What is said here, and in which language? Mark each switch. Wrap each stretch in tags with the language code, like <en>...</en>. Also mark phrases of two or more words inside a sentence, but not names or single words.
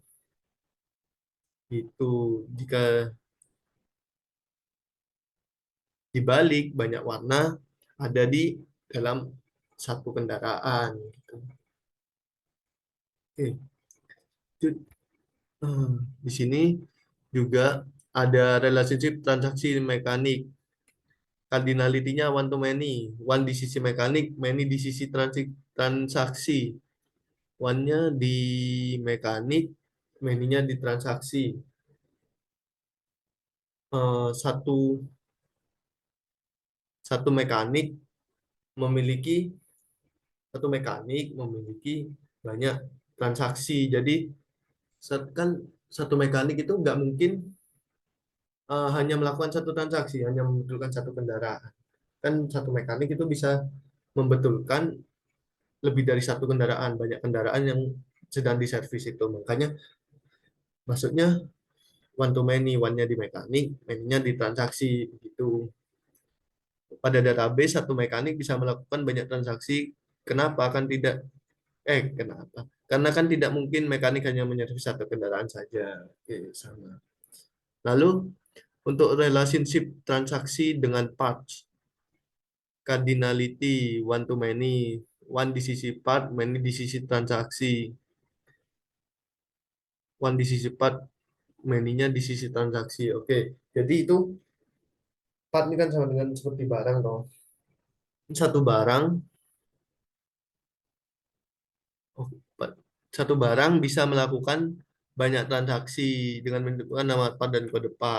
<id>Itu jika dibalik banyak warna ada di dalam satu kendaraan. Gitu. Oke, di sini juga ada relationship transaksi mekanik.</id> <en>Cardinality-nya one to many.</en> <id>One di sisi mekanik, many di sisi transaksi. One-nya di mekanik, many-nya di transaksi. Satu satu mekanik memiliki satu mekanik memiliki banyak transaksi. Jadi kan satu mekanik itu nggak mungkin hanya melakukan satu transaksi, hanya membetulkan satu kendaraan. Kan satu mekanik itu bisa membetulkan lebih dari satu kendaraan, banyak kendaraan yang sedang diservis itu. Makanya maksudnya</id> <en>one to many,</en> <id>one-nya di mekanik, many-nya di transaksi begitu. Pada database satu mekanik bisa melakukan banyak transaksi. Kenapa? Kan tidak kenapa? Karena kan tidak mungkin mekanik hanya menyervis satu kendaraan saja. Oke, sama. Lalu untuk relationship transaksi dengan parts,</id> <en>cardinality one to many,</en> <id>one di sisi part, many di sisi transaksi. One di sisi part, many-nya di sisi transaksi. Oke, jadi itu part ini kan sama dengan seperti barang toh. Satu barang, oh, satu barang bisa melakukan banyak transaksi dengan menentukan nama part dan kode part.</id>